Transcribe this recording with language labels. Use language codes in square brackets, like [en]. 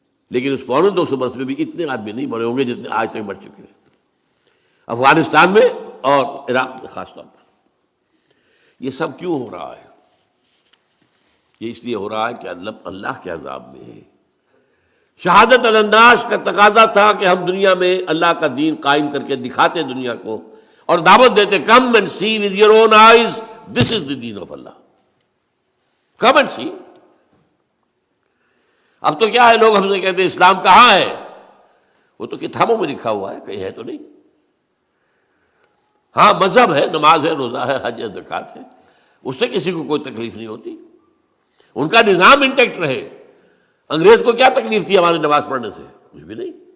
[ur] لیکن اس 250 برس میں بھی اتنے آدمی نہیں مرے ہوں گے جتنے آج تک مر چکے ہیں افغانستان میں اور عراق میں خاص طور پر. یہ سب کیوں ہو رہا ہے؟ یہ اس لیے ہو رہا ہے کہ اللہ کے عذاب میں ہے. شہادت علی الناس کا تقاضا تھا کہ ہم دنیا میں اللہ کا دین قائم کر کے دکھاتے دنیا کو اور دعوت دیتے. [en] Come and see with your own eyes this is the دین of Allah. Come and see. [ur] اب تو کیا ہے، لوگ ہم سے کہتے ہیں اسلام کہاں ہے؟ وہ تو کتابوں میں لکھا ہوا ہے، کہیں ہے تو نہیں. ہاں مذہب ہے، نماز ہے، روزہ ہے، حج ہے، زکوٰۃ ہے، اس سے کسی کو کوئی تکلیف نہیں ہوتی. ان کا نظام انٹیکٹ رہے. انگریز کو کیا تکلیف تھی ہماری نماز پڑھنے سے؟ کچھ بھی نہیں.